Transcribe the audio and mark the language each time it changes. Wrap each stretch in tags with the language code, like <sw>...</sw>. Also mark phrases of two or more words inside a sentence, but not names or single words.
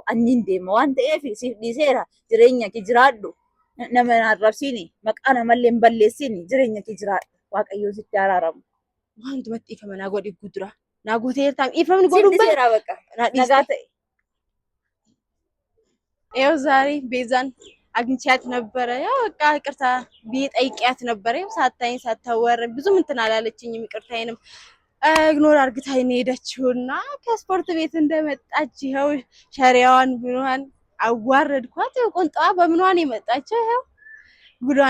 <om>Ani nin deema waan ta'eef siif dhiiseera jireenya kee jiraadhu. Nama na arrabsiini maqaa namallee hin balleessiini jireenya kee jiraadhu. Waaqayyoon sitti araaramu. Waan dumatti dhiifama naa godhe gudura. Naa guutee taa'u dhiifamni godhu bara. Baqa. Nagaa ta'e.</om> <am>Eew ዛሬ ቤዛን አግኝቻት ነበረ። ያው በቃ ይቅርታ ቢጠይቂያት ነበረ። ያው ሳታይኝ ሳታወር ብዙም እንትን አላለችኝም። ይቅርታዬንም ኢግኖር አርግታኝ ነው ሄደችውና ከስፖርት ቤት እንደመጣች ይኸው ሸሪያዋን ብሏን አዋረድኳት። ቆንጣዋ በምኗን የመጣችው ይኸው ጉዷን</am>